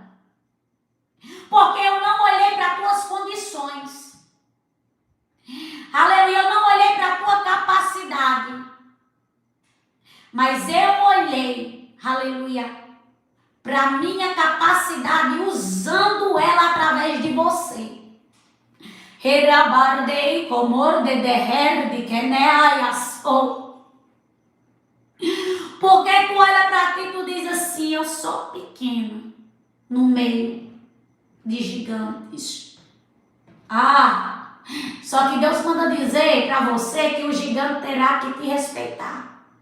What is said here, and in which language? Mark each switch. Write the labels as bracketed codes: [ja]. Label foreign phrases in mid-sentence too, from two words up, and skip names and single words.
[pt] Porque eu não olhei para tuas condições. Aleluia, eu não olhei para a tua capacidade. Mas eu olhei, aleluia, para a minha capacidade, usando ela através de você. Herabardei comor de derrerde que neaiasou. Porque tu olha para ti e tu diz assim: eu sou pequena no meio de gigantes. Só que Deus manda dizer para você que o gigante terá que te respeitar.